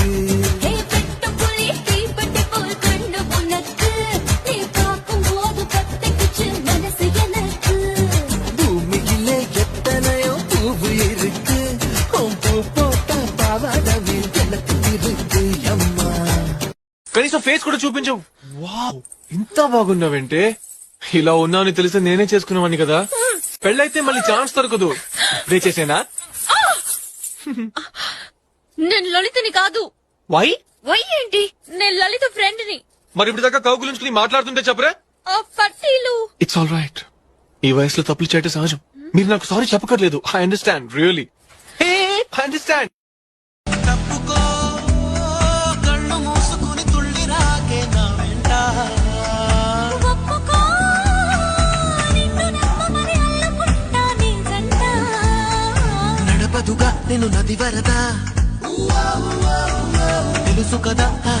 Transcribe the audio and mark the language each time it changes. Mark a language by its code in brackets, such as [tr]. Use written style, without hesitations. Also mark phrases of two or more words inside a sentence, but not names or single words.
[ta] ஹே பெட்ட புலி தீப்பெட்டி போல் கண்ணு உனக்கு நீ பார்க்கும் போது பத்திக்குச்சு மனசு எனக்கு பூமியிலே எத்தனையோ பூவு இருக்கு உன் பூ போட்ட பாவாடவே எனக்கு இருக்கு அம்மா. [te] కనీసం ఫేస్ కూడా చూపించవు. వావ్, ఇంత బాగున్నావంటే. ఇలా ఉన్నావని తెలిస్తే నేనే చేసుకునేవాడిని కదా. పెళ్ళైతే మళ్ళీ ఛాన్స్ దొరకదు. చేసేనా? నేను లలితని కాదు. [en] వై? [te] వై ఏంటి? నేను లలిత ఫ్రెండ్ ని. మరి ఇప్పుడు దాకా కౌ గురించి మాట్లాడుతుంటే చెప్పరా? ఆ పట్టీలు. [en] It's all right. [te] ఈ వయసులో తప్పులు చేయటం సహజం. మీరు నాకు సారీ చెప్పకర్లేదు. [en] I understand, really I understand. [te] తప్పుకో కళ్ళు మూసుకుని తుళ్ళి రాకే నా వెంట ఒప్పుకో నిన్ను నమ్మమని అల్లుకుంటా నీ జంట నడపదుగా నేను నది వరద తెలుసు కదా